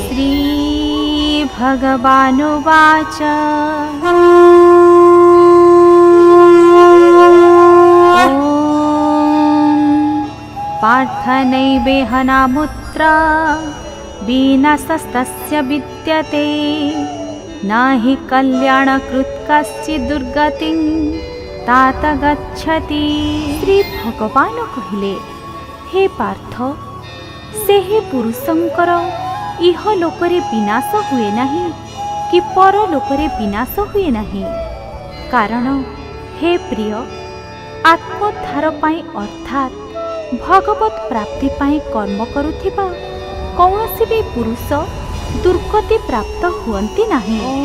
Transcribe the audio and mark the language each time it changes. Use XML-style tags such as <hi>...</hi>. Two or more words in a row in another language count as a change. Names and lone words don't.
<sa>ଶ୍ରୀ ଭଗବାନୁବାଚ ପାର୍ଥନୈବେହନାମୁତ୍ର ବିନାଶस्तस्य विद्यते न हि कल्याणकृत् कश्चित् दुर्गतिं तात गच्छति।</sa> <or>ଶ୍ରୀ ଭଗବାନ କହିଲେ, ହେ ପାର୍ଥ, ସେହି ପୁରୁଷଙ୍କର ଇହ ଲୋକରେ ବିନାଶ ହୁଏ ନାହିଁ କି ପର ଲୋକରେ ବିନାଶ ହୁଏ ନାହିଁ। କାରଣ ହେ ପ୍ରିୟ, ଆତ୍ମୋଦ୍ଧାର ପାଇଁ ଅର୍ଥାତ୍ ଭଗବତ ପ୍ରାପ୍ତି ପାଇଁ କର୍ମ କରୁଥିବା କୌଣସି ବି ପୁରୁଷ ଦୁର୍ଗତି ପ୍ରାପ୍ତ ହୁଅନ୍ତି ନାହିଁ।</or>